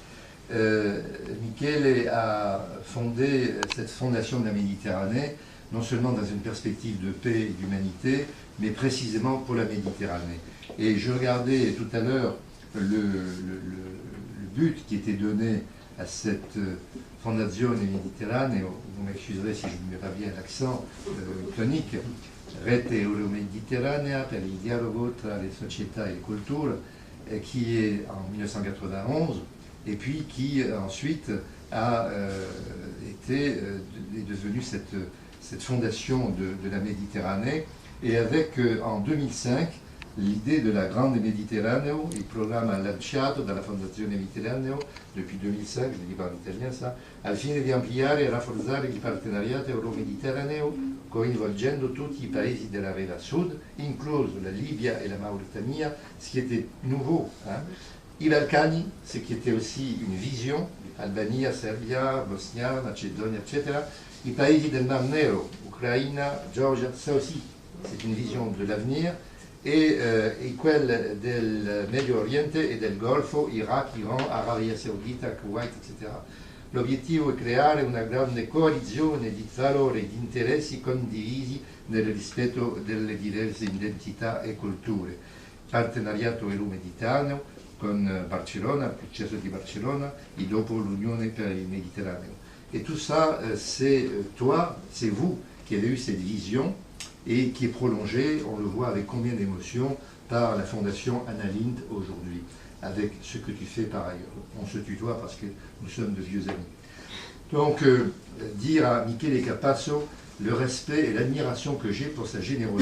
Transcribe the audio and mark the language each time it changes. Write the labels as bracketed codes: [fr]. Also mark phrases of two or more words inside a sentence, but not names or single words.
[fr] Michele a fondé cette fondation de la Méditerranée, non seulement dans une perspective de paix et d'humanité, mais précisément pour la Méditerranée. Et je regardais tout à l'heure le but qui était donné à cette Fondazione Mediterraneo, vous m'excuserez si je ne mets pas bien l'accent tonique, Rete Euro-Mediterranea per il dialogo tra le società e le culture, qui est en 1991, et puis qui ensuite est devenue cette fondation de la Méditerranée, et avec en 2005 l'idée de la Grande Mediterraneo, [it] il programme lanciato dalla Fondazione Mediterraneo [fr] depuis 2005, je ne dis pas en italien ça, [it] al fine di ampliare e rafforzare il partenariato euro-mediterraneo coinvolgendo tutti i paesi della riva sud, incluso la Libia et la Mauritania, [fr] ce qui était nouveau. Hein. [it] I Balcani, [fr] ce qui était aussi une vision, [it] Albania, Serbia, Bosnia, Macedonia, etc. I paesi del Mar Nero, Ucraina, Georgia, [fr] ça aussi, c'est une vision de l'avenir. [it] Et quelle del Medio Oriente e del Golfo, Iraq, Iran, Arabia Saudita, Kuwait, etc. L'obiettivo è creare una grande coalizione di valori e di interessi condivisi nel rispetto delle diverse identità e culture. Partenariato euro-mediterraneo con Barcellona, il processo di Barcelona, et dopo l'Unione per il Méditerranée. [fr] Et tout ça, c'est toi, c'est vous qui avez eu cette vision et qui est prolongée, on le voit avec combien d'émotions, par la Fondation Anna Lindh aujourd'hui, avec ce que tu fais par ailleurs. On se tutoie parce que nous sommes de vieux amis. Donc, dire à Michele Capasso le respect et l'admiration que j'ai pour sa générosité.